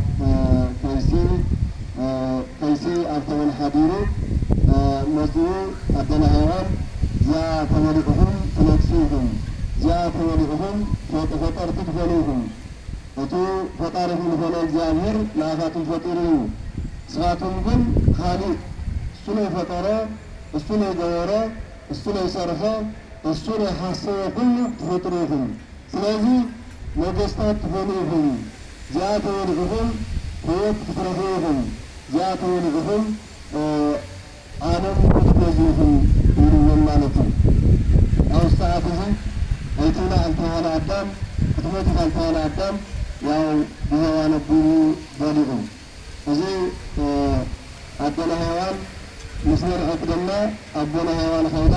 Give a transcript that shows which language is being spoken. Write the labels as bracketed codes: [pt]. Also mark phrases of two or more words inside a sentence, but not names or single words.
[ti] ከይሲ ኣብ ተመን ሓዲሩ መፅኡ ኣዴና ሔዋን እዚኣ ተበሊዕኹም ትነግሱ ኢኹም፣ እዚኣ ተበሊዕኹም ፈጠርቲ ትኾኑ ኢኹም፣ እቱ ፈጣሪኹም ዝኾነ እግዚኣብሔር ንኣኻትም ፈጢሩ እዩ፣ ንስኻትኩም ግን ካሊእ [am] እሱ ነው [ti] ፈጠረ [am] እሱ ነው [ti] ገበረ [am] እሱ ነው [ti] ሰርሐ [am] እሱ ነው [ti] ሓሰበ ኩሉ ትፈጥሩ ኢኹም። ስለዚ ነገስታት ትኾኑ ኢኹም፣ እዚኣ ተበሊዕኹም ህይወት ክትረኽቡ ኢኹም፣ እዚኣ ተበሊዕኹም ዓለም ክትገዙ ኢኹም ኢልዎም ማለት እዩ። ኣብ ሰዓት እዚ ኣይትብላ ኣልተባሃለ ኣዳም ክትሞት ኢኻ ኣልተባሃለ ኣዳም ያው ብሔዋን ኣቢሉ በሊዑ እዚ ኣዴና ሔዋን ምስ መርዐት ደማ ኣቦና ሔዋን ኸይዳ